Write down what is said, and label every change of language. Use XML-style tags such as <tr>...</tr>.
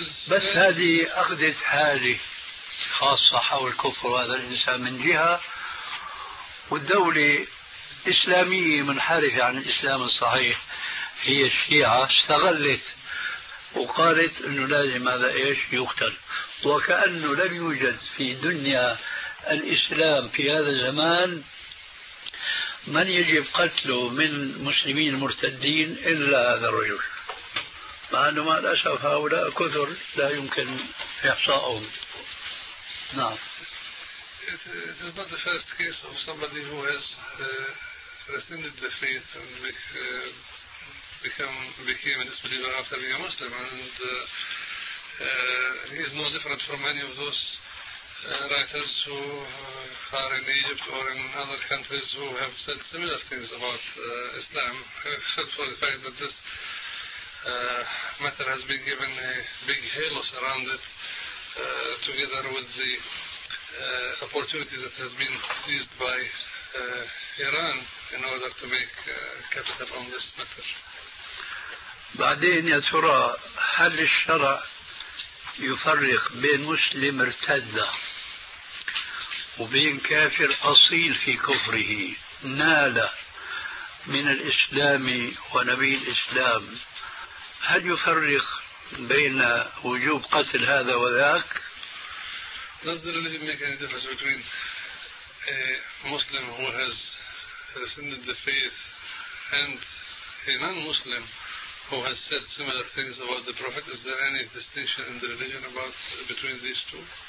<ar>بس هذه أخذت حالي خاصة حول كفر هذا الإنسان من جهة، والدولة إسلامية منحرفة عن الإسلام الصحيح هي الشيعة استغلت وقالت أنه لازم هذا إيش يقتل، وكأنه لم يوجد في دنيا الإسلام في هذا الزمان من يجب قتله من مسلمين مرتدين إلا هذا الرجل، مع أنه مع الأسف هؤلاء كثر لا يمكن إحصاؤهم. نعم.</ar> <en>It is not the first case of somebody who has rescinded the faith and became a disbeliever after being a Muslim, and he is no different from many of those writers who are in Egypt or in other countries who have said similar things about Islam, except for the fact that this matter has been given a big halo around it, together with the opportunity that has been seized by Iran in order to make capital on this matter.</en> <ar>بعدين يا ترى هل الشرع يفرق بين مسلم ارتد وبين كافر أصيل في كفره نال من الإسلام ونبي الإسلام؟ هل يفرق بين وجوب قتل هذا وذاك؟ نصدر الذي يمكن أن يدفع سبتوين مسلم</ar> <en>who has rescinded the faith and a non-Muslim who has said similar things about the Prophet, is there any distinction in the religion about between these two?</en>